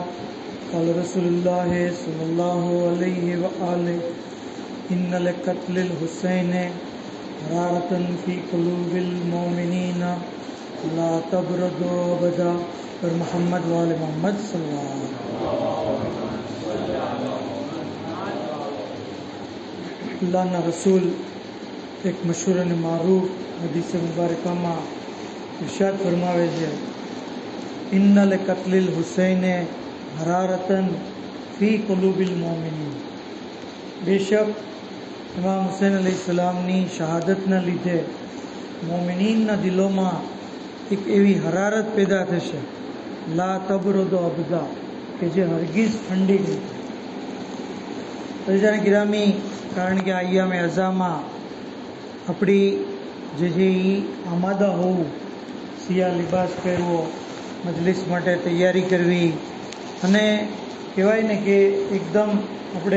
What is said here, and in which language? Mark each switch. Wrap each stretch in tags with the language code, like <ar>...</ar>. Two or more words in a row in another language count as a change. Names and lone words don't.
<ar>قال رسول الله صلى الله عليه وآله إن لقتل الحسين حرارة في قلوب المؤمنين لا تبرد أبدا. اور محمد وآل محمد صلى الله عليه وسلم.</ar> <gu>અલ્લાહના રસૂલ એક મશહૂર અને મારૂફ હદીસ મુબારકામાં ઇરશાદ ફરમાવે છે,</gu> <ar>إن لقتل الحسين حرارة في قلوب المؤمنين.</ar> <gu>बेशक इमाम हुसैन अलैहिस्सलामની શહાદતના લીધે મોમિનીનના દિલોમાં એક એવી હરારત પેદા થશે,</gu> <ar>لا تبرد أبدا,</ar> <gu>કે જે હરગીઝ ઠંડી નહીં થાય। રજાને ગિરામી, કારણ કે અય્યામે અઝામાં આપણી જે આમાદા હોવું, સિયા લિબાસ પહેરવો, મજલિસ માટે તૈયારી કરવી, અને કહેવાય ને કે એકદમ આપણે</gu>